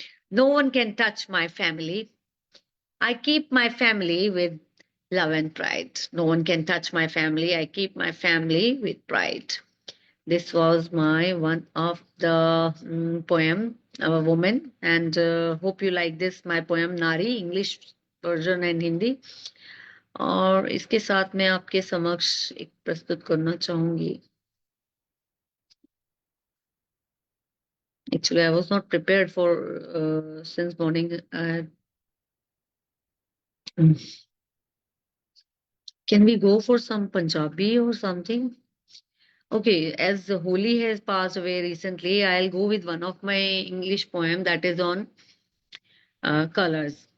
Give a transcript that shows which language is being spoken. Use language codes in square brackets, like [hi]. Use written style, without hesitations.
[en] No one can touch my family. I keep my family with love and pride. No one can touch my family. I keep my family with pride. This was my one of the poem, a woman, and hope you like this, my poem Nari, English version and Hindi. [hi] और इसके साथ मैं आपके समक्ष एक प्रस्तुत करना चाहूंगी. [en] Actually, I was not prepared for since morning. Can we go for some Punjabi or something? Okay, as Holi has passed away recently, I'll go with one of my English poem that is on colors.